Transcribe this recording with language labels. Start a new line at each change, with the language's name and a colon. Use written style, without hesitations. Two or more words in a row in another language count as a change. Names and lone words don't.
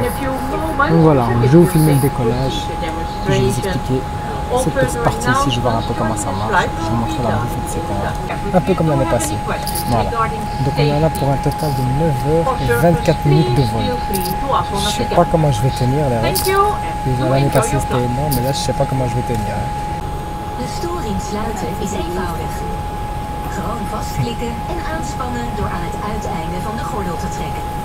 French: Donc voilà, je vais vous filmer le décollage, je vais vous expliquer cette petite partie ici, je vais voir un peu comment ça marche, je vous montrer la bouffe, etc. Un peu comme l'année passée. Voilà. Donc on est là pour un total de 9 h 24 minutes de vol. Je sais pas comment je vais tenir les restes. L'année passée c'était énorme, mais là je sais pas comment je vais tenir.
Dutch: De storing sluiten is eenvoudig. Gewoon vastklikken en aanspannen door aan het uiteinde van de gordel te trekken.